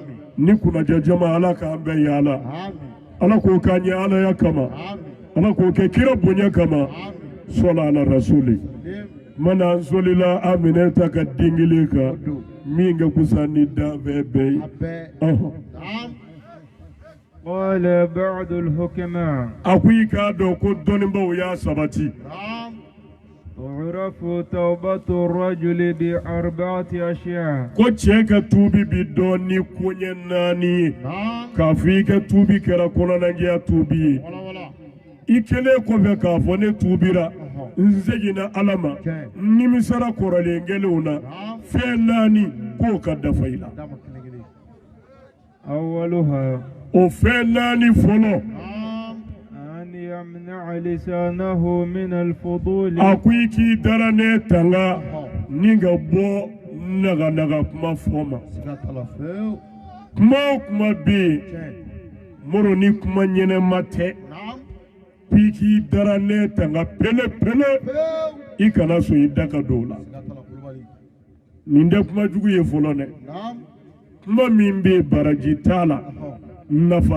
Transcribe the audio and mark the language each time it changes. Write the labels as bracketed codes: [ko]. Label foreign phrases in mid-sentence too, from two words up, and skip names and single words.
[bm] ni kunnajɛ jama ala k'an bɛɛ yaala ami ala k'o k'an ye alaya kama ami ala k'o kɛ kira bonya kama sɔla ala rasuli mana an solila Aminata ka den kelen kan min ka kusa ni dan bɛɛ bɛɛ ye [ar] قال بعض الحكماء [bm] a ko i k'a dɔn ko dɔnnibaw y'a sabati [ar] تعرف توبة الرجل بأربعة أشياء [bm] ko cɛ ka tuubi bi dɔn ni koɲɛ 4 ye k'a fɔ i ka tuubi kɛra kɔnɔnajɛya tuubi ye i kɛlen kɔfɛ k'a fɔ ne tuubira n seginna ala ma n nimisara kɔrɔlen kelenw na fɛn 4 k'o ka dafa i la [ar] أولها [bm] o fɛn 4 fɔlɔ [ar] أن يمنع لسانه من الفضول [bm] a ko i k'i dara ne tanga ni ka bɔ naganaga kuma fɔ ma kuma o kuma bɛ yen moro ni kuma ɲɛnɛma tɛ i k'i dara ne tanga pele pele i kana sɔn i da ka don o la nin tɛ kuma jugu ye fɔlɔ dɛ kuma min bɛ baraji t'a la nafa